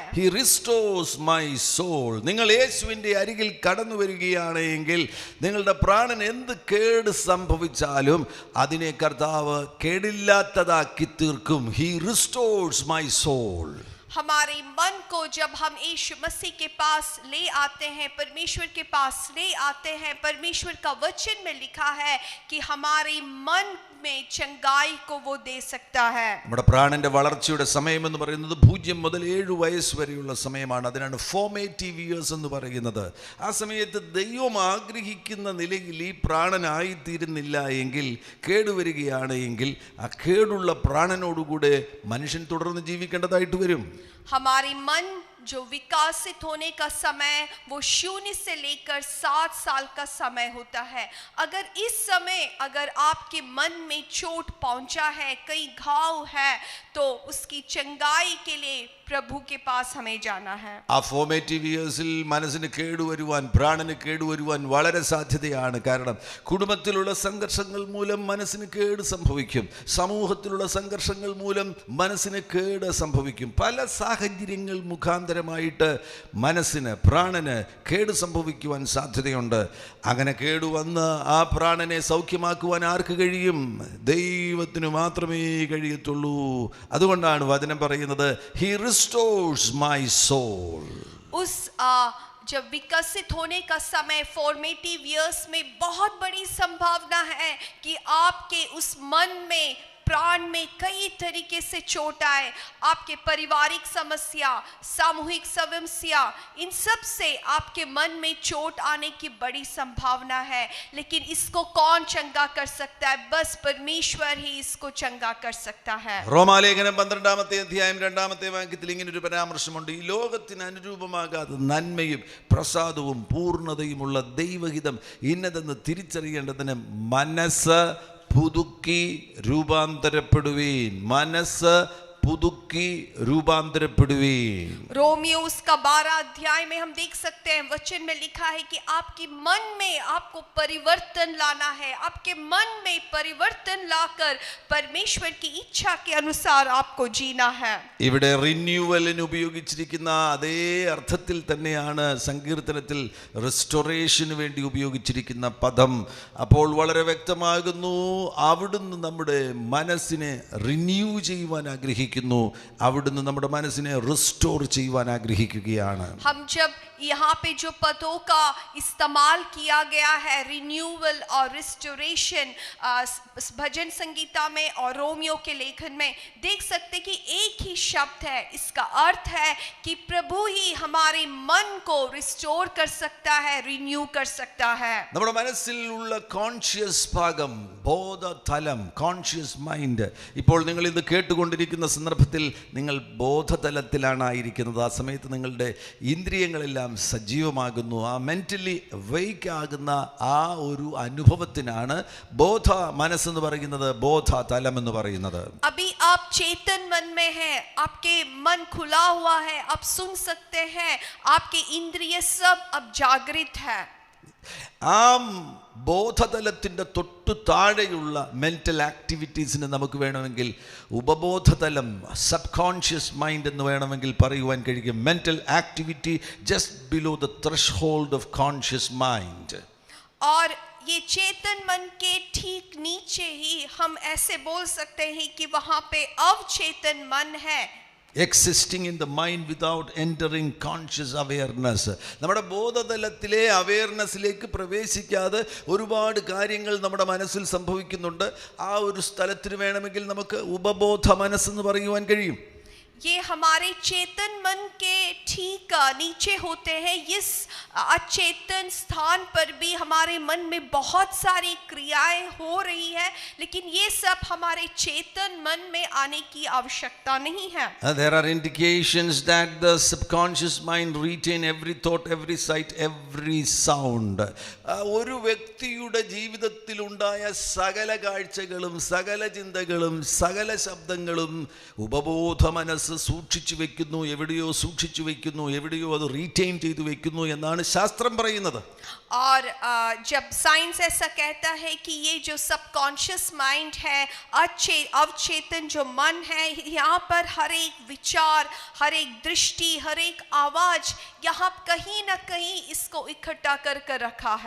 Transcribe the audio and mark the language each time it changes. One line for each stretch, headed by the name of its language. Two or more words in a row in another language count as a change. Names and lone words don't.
English: He restores my soul.
Malayalam: നിങ്ങൾ യേശുവിന്റെ അരികിൽ കടന്നു വരികയാണ് എങ്കിൽ നിങ്ങളുടെ പ്രാണൻ എന്ത് കേട് സംഭവിച്ചാലും അതിനെ കർത്താവ് കേടില്ലാത്തതാക്കി തീർക്കും.
English: He restores my soul.
Hindi: हमारे मन को जब हम यीशु मसीह के पास ले आते हैं, परमेश्वर के पास ले आते हैं, परमेश्वर का वचन में लिखा है कि हमारे मन में चंगाई को वो दे सकता है.
Malayalam: നമ്മുടെ പ്രാണന്റെ വളർച്ചയുടെ സമയം എന്ന് പറയുന്നത് 0 മുതൽ 7 വയസ്സ് വരെയുള്ള സമയമാണ്. അതിനാണ്
English: formative years
Malayalam: എന്ന് പറയുന്നത്. ആ സമയത്ത് ദൈവം ആഗ്രഹിക്കുന്ന നിലയിൽ ഈ പ്രാണനായിത്തീരുന്നില്ല എങ്കിൽ, കേടുവരികയാണ് എങ്കിൽ, ആ കേടുള്ള പ്രാണനോടുകൂടെ മനുഷ്യൻ തുടർന്ന് ജീവിക്കേണ്ടതായിട്ട് വരും.
Hindi: हमारी मन जो विकसित होने का समय वो 0 से लेकर 7 साल का समय होता है. अगर इस समय अगर आपके मन में चोट पहुंचा है, कई घाव है, तो उसकी चंगाई के लिए प्रभु के पास हमें जाना है.
Malayalam: ആ
English: formative years
Malayalam: മനസ്സിന് കേടുവരുവാൻ, പ്രാണന് കേടുവരുവാൻ വളരെ സാധ്യതയാണ്. കാരണം കുടുംബത്തിലുള്ള സംഘർഷങ്ങൾ മൂലം മനസ്സിന് കേട് സംഭവിക്കും. സമൂഹത്തിലുള്ള സംഘർഷങ്ങൾ മൂലം മനസ്സിന് കേട് സംഭവിക്കും. പല സാഹചര്യങ്ങൾ മുഖാന്തരം ഭയങ്കരമായിട്ട് മനസ്സിന് പ്രാണന് കേട് സംഭവിക്കുവാൻ സാധ്യതയുണ്ട്. അങ്ങനെ കേടുവന്ന് ആ പ്രാണനെ സൗഖ്യമാക്കുവാൻ ആർക്ക് കഴിയും? ദൈവത്തിന് മാത്രമേ കഴിയത്തുള്ളൂ. അതുകൊണ്ടാണ് വചനം പറയുന്നത്,
English: He restores my soul.
Hindi: जब विकसित होने का समय
English: formative years
Hindi: में बहुत बड़ी संभावना है कि आपके उस मन में प्राण में कई तरीके से चोट आए. आपके पारिवारिक समस्या, सामूहिक समस्या, इन सब से आपके मन में चोट आने की बड़ी संभावना है. लेकिन इसको कौन चंगा कर सकता है? बस परमेश्वर ही इसको चंगा कर सकता है.
Malayalam: റോമാലേഖനം 12-ാമത്തെ അധ്യായം 2-ാമത്തെ വാക്യത്തിൽ ഇങ്ങനെ ഒരു പരാമർശമുണ്ട്, ഈ ലോകത്തിന് അനുരൂപമാകാതെ നന്മയും പ്രസാദവും പൂർണ്ണതയുമുള്ള ദൈവഹിതം ഇന്നതെന്ന് തിരിച്ചറിയേണ്ടതിന് മനസ്സ് പുതുക്കി രൂപാന്തരപ്പെടുവീൻ. മനസ്സ് പുതുക്കി രൂപാന്തരപ്പെടുവീൻ.
Hindi: रोमियो उसका 12 अध्याय में हम देख सकते हैं, वचन में लिखा है कि आपके मन में आपको परिवर्तन लाना है. आपके मन में परिवर्तन लाकर परमेश्वर की इच्छा के अनुसार आपको जीना है.
Malayalam: ഇവിടെ റിന്യൂവലിന് ഉപയോഗിച്ചിരിക്കുന്ന അതേ അർത്ഥത്തിൽ തന്നെയാണ് സങ്കീർത്തനത്തിൽ റെസ്റ്റോറേഷന് വേണ്ടി ഉപയോഗിച്ചിരിക്കുന്ന പദം. അപ്പോൾ വളരെ വ്യക്തമാകുന്നു, അവിടുന്ന് നമ്മുടെ മനസ്സിനെ റിന്യൂ ചെയ്യുവാൻ ആഗ്രഹിക്കുന്നു, അവിടുന്ന് നമ്മുടെ മനസ്സിനെ റിസ്റ്റോർ ചെയ്യുവാൻ ആഗ്രഹിക്കുകയാണ്.
Hindi: हम जब यहाँ पे जो पदों का इस्तेमाल किया गया है, रिन्यूअल और रिस्टोरेशन, भजन संगीता में और रोमियो के लेखन में देख सकते कि एक ही शब्द है. इसका अर्थ है कि प्रभु ही हमारे मन को रिस्टोर कर सकता है, रिन्यू कर सकता है.
Malayalam: നമ്മുടെ മനസ്സിൽ ഉള്ള കോൺഷ്യസ് ഭാഗം, ബോധതലം,
English: conscious mind.
Malayalam: ഇപ്പോൾ നിങ്ങൾ ഇത് കേട്ടുകൊണ്ടിരിക്കുന്ന സന്ദർഭത്തിൽ നിങ്ങൾ ബോധതലത്തിലാണ് ആയിരിക്കുന്നത്. ആ സമയത്ത് നിങ്ങളുടെ ഇന്ദ്രിയങ്ങളെല്ലാം സജീവമാകുന്നു. ആ
English: mentally awake
Malayalam: ആകുന്ന ആ ഒരു അനുഭവത്തിനാണ് ബോധ മനസ്സെന്ന് പറയുന്നത്, ബോധതലം എന്ന് പറയുന്നത്.
Hindi: अभी आप चेतन मन में हैं, आपके मन खुला हुआ है, आप सुन सकते हैं, आपके इंद्रिय सब अब जागृत है.
Malayalam: ആ ബോധതലത്തിൻ്റെ തൊട്ടു താഴെയുള്ള
English: mental activities
Malayalam: നമുക്ക് വേണമെങ്കിൽ ഉപബോധതലം,
English: subconscious mind
Malayalam: എന്ന് വേണമെങ്കിൽ പറയുവാൻ കഴിയും.
English: Mental activity just below the threshold of conscious mind.
Hindi: और ये चेतन मन के ठीक नीचे ही हम ऐसे बोल सकते हैं कि वहां पे अवचेतन मन है.
English: Existing in the mind without entering conscious awareness.
Malayalam: നമ്മുടെ ബോധതലത്തിലെ അവെയർനെസ്സിലേക്ക് പ്രവേശിക്കാതെ ഒരുപാട് കാര്യങ്ങൾ നമ്മുടെ മനസ്സിൽ സംഭവിക്കുന്നുണ്ട്. ആ ഒരു സ്ഥലത്തിന് വേണമെങ്കിൽ നമുക്ക് ഉപബോധ മനസ്സെന്ന് പറയുവാൻ കഴിയും.
Hindi: ये हमारे चेतन मन के ठीक नीचे होते हैं. इस अचेतन स्थान पर भी हमारे मन में बहुत सारी क्रियाएं हो रही है, लेकिन ये सब हमारे चेतन मन में आने की आवश्यकता नहीं है.
English: There are indications that the subconscious mind retain every thought, every sight, every sound.
Malayalam: ഒരു വ്യക്തിയുടെ ജീവിതത്തിൽ ഉണ്ടായ സകല കാഴ്ചകളും സകല ചിന്തകളും സകല ശബ്ദങ്ങളും ഉപബോധ മനസ്സ് സൂക്ഷിച്ചു വെക്കുന്നു. എവിടെയോ സൂക്ഷിച്ചു വെക്കുന്നു, എവിടെയോ അത് റീറ്റെയിൻ ചെയ്തു വെക്കുന്നു എന്നാണ് ശാസ്ത്രം പറയുന്നത്.
Hindi: और जब साइंस ऐसा कहता है कि ये जो
English: subconscious mind
Hindi: है, अवचेतन जो मन है, यहाँ पर हर एक विचार, हर एक दृष्टि, हर एक आवाज यहाँ कहीं ना कहीं इसको इकट्ठा कर रखा है.